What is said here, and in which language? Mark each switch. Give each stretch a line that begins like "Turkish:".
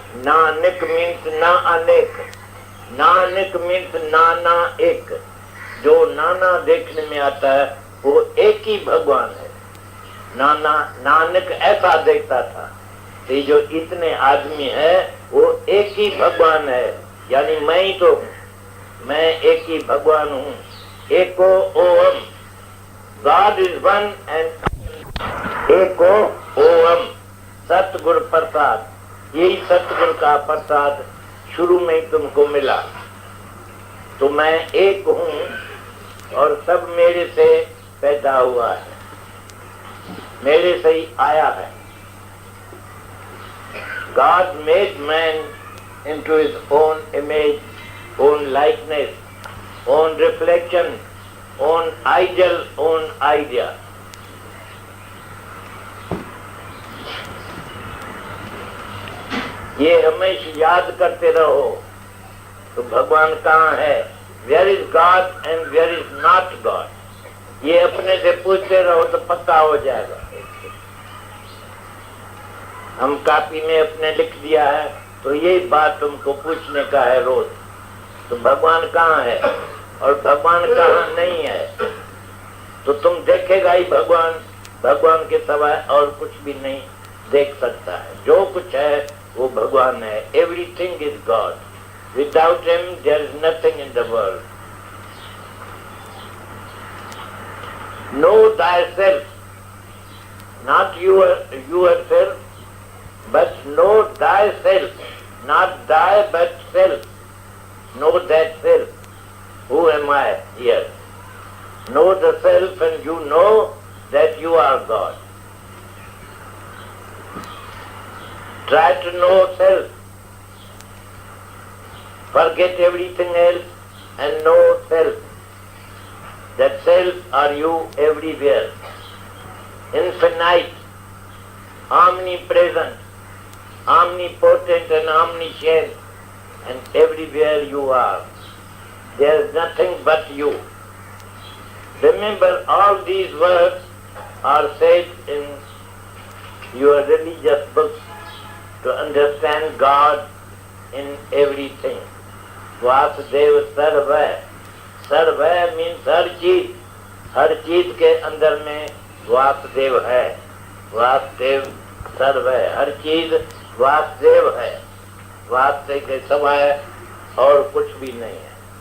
Hindi: Nanak means ना अनेक, Nanak means नाना एक। जो नाना देखने में आता है वो एक ही भगवान है। नानक ऐसा देखता था कि जो इतने आदमी है वो एक ही भगवान है, यानी मैं ही तो हूँ। मैं एक ही भगवान हूँ। एको ओम,
English: God is one and
Hindi: एको ओम। सतगुरु प्रसाद, यही सतगुरु का प्रसाद शुरू में ही तुमको मिला। तो मैं एक हूँ और सब मेरे से पैदा हुआ है, मेरे से ही आया है।
English: God made man into his own image, own likeness, own reflection, own ideal, own idea.
Hindi: ये हमेशा याद करते रहो। तो भगवान कहाँ है?
English: Where is God and where is not God?
Hindi: ये अपने से पूछते रहो तो पक्का हो जाएगा। हम कॉपी में अपने लिख दिया है तो यही बात तुमको पूछने का है रोज। तो भगवान कहाँ है और भगवान कहाँ नहीं है, तो तुम देखेगा ही भगवान। भगवान के सिवाय और कुछ भी नहीं देख सकता है। जो कुछ है वो भगवान है।
English: Everything is God. Without him there is nothing in the world. Know thyself, not yourself, but know thyself, not thy but self. Know that self. Who am I here? Know the self and you know that you are God. Try to know self. Forget everything else and know self. That self are you everywhere. Infinite, omnipresent, omnipotent and omniscient, and everywhere you are. There is nothing but you. Remember, all these words are said in your religious books to understand God in everything.
Sanskrit: Vasudeva Sarva.
English: Sarva means
Hindi: हर चीज। हर चीज के अंदर में वासुदेव है। वासुदेव सर्व है। हर चीज वासुदेव है। वासुदेव के सिवाय और कुछ भी नहीं है।